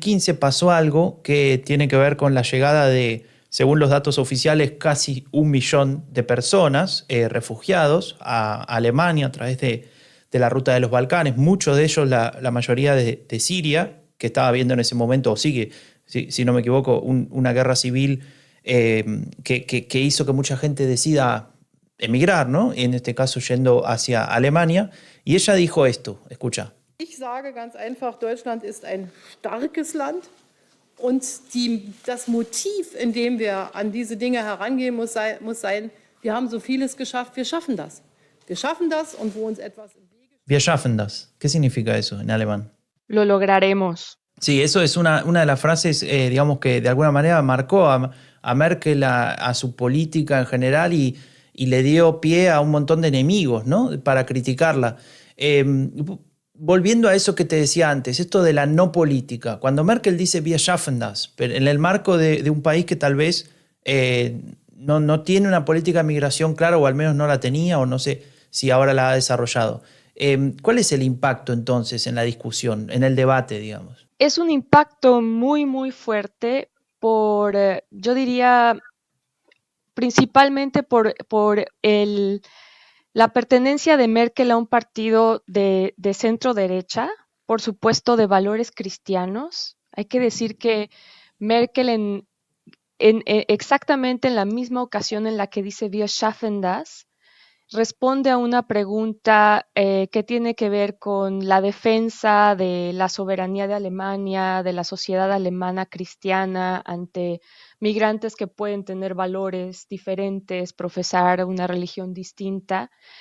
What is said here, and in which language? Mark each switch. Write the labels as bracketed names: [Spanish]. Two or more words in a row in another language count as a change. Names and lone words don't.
[Spanish] pasó algo que tiene que ver con la llegada de según los datos oficiales, casi 1 millón de personas refugiados a Alemania a través de la ruta de los Balcanes, muchos de ellos, la mayoría de Siria, que estaba viendo en ese momento, o sigue, si no me equivoco, una guerra civil que hizo que mucha gente decida emigrar, ¿no? En este caso yendo hacia Alemania. Y ella dijo esto, escucha. [German] Ich sage ganz einfach, Deutschland ist ein starkes Land und das Motiv, in dem wir an diese Dinge herangehen, muss sein, wir haben so vieles geschafft, wir schaffen das. Wir schaffen das und wo uns etwas im Wege steht. Wir schaffen das. [Spanish] ¿Qué significa eso en alemán? Lo lograremos. Sí, eso es una de las frases, digamos, que de alguna manera marcó a Merkel, a su política en general y le dio pie a un montón de enemigos, ¿no? Para criticarla. Volviendo a eso que te decía antes, esto de la no política. Cuando Merkel dice [German] wir schaffen das, [Spanish] pero en el marco de un país que tal vez no tiene una política de migración clara, o al menos no la tenía, o no sé si ahora la ha desarrollado. ¿Cuál es el impacto entonces en la discusión, en el debate, digamos? Es un impacto muy, muy fuerte por, yo diría, principalmente por la pertenencia de Merkel a un partido de centro derecha, por supuesto de valores cristianos. Hay que decir que Merkel exactamente en la misma ocasión en la que dice [German] Wir schaffen das, [Spanish] responde a una pregunta que tiene que ver con la defensa de la soberanía de Alemania, de la sociedad alemana cristiana ante migrantes que pueden tener valores diferentes, profesar una religión distinta.